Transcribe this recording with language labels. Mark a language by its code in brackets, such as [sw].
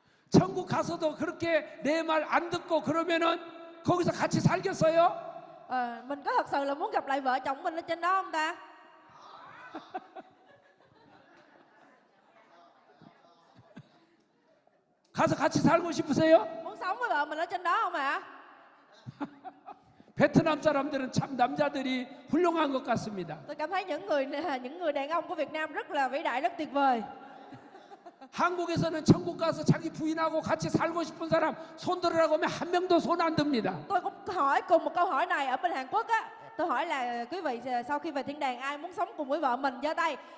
[ko] 천국 가서도 그렇게 내 말 안 듣고 그러면은 거기서 같이 살겠어요? [vi] Mình có thật sự là muốn gặp lại vợ chồng mình ở trên đó không ta? [ko] 가서 같이 살고 싶으세요? [vi] Muốn sống với vợ mình ở trên đó không ạ? [ko] 베트남 사람들은 참 남자들이 훌륭한 것 같습니다. [vi] Tôi cảm thấy những người đàn ông của Việt Nam rất là vĩ đại, rất tuyệt vời. [ko] 한국에서는 천국 가서 자기 부인하고 같이 살고 싶은 사람 손 들으라고 하면 한 명도 손 안 듭니다. [vi] Tôi cũng hỏi cùng một câu hỏi này ở bên Hàn Quốc á. Tôi hỏi là quý vị sau khi về thiên đàng ai muốn sống cùng với vợ mình giơ tay?